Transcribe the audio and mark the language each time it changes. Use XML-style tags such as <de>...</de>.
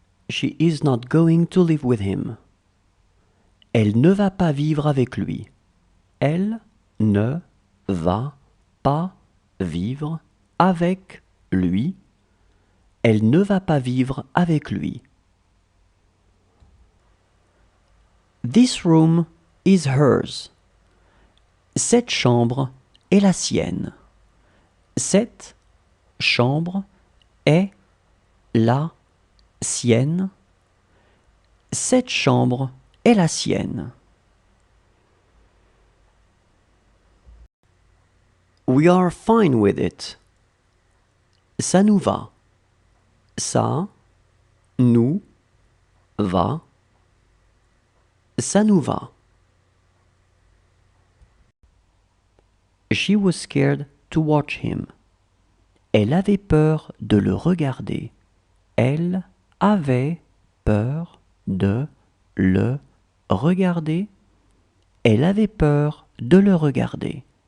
<en>She is not going to live with him.</en> <fr>Elle ne va pas vivre avec lui. Elle ne va pas vivre avec lui. Elle ne va pas vivre avec lui.</fr> <en>This room is hers.</en> <fr>Cette chambre est la sienne. Cette chambre est la sienne. Cette chambre est la sienne.</fr> <en>We are fine with it.</en> <fr>Ça nous va. Ça nous va. Ça nous va.</fr> <en>She was scared to watch him.</en> <fr>Elle avait peur de le regarder. Elle avait peur de le regarder. Elle avait peur de le regarder.</fr>